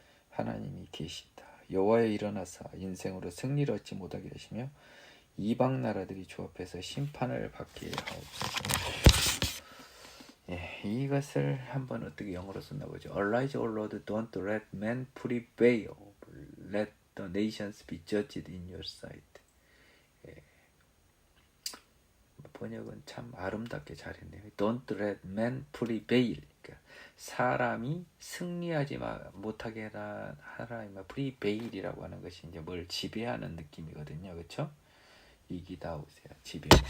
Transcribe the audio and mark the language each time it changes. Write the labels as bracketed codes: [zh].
[ko] 하나님이 계신다. 여호와여 일어나사 인생으로 승리를 얻지 못하게 하시며 이방 나라들이 주 앞에서 심판을 받게 하옵소서. 이것을 한번 어떻게 영어로 썼나 보죠. [en] Arise, O Lord, don't let men prevail. Let the nations be judged in your sight. [ko] 번역은 참 아름답게 잘했네요. [en] Don't let men prevail. [ko] 그러니까 사람이 승리하지 못하게 하라. prevail이라고 하는 것이 이제 뭘 지배하는 느낌이거든요. 그렇죠? 이기다 오세요. 지배.